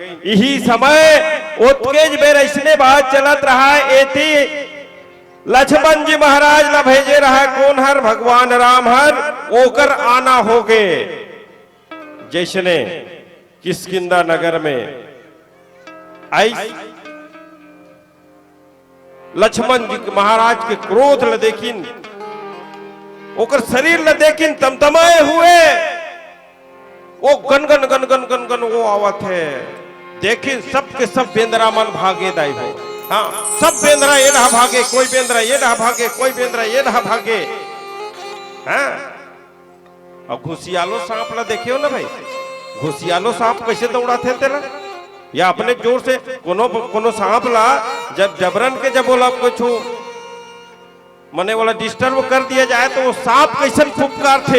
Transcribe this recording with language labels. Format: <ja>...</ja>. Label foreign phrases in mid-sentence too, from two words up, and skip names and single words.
<hne>यही समय उत्केज बेर ऐसने बात चलत रहा एती लक्ष्मण जी महाराज ला भेजे रहा कौन हर भगवान राम हर ओकर आना हो गए। जैसने किष्किंधा नगर में आई लक्ष्मण जी महाराज के क्रोध ल देखिन, ओकर शरीर ल देखिन तमतमाए हुए, वो गन गन गन गन गन गन वो आवत है। देखिन सबके सब बेंद्रा मन भागे दाई हो, हाँ सब बेंद्रा ये रहा भागे, कोई बेंद्रा ये रहा भागे, कोई बेंद्रा ये रहा भागे। हाँ अब घुसियालो सांप ला देखियो ना भाई, घुसियालो सांप कैसे दौड़ाते तेला, या अपने जोर से कोनो सांप ला जब जबरन के जब बोला कुछ मने वाला डिस्टर्ब कर दिया जाए तो वो सांप कैसे फुफकार थे।</hne>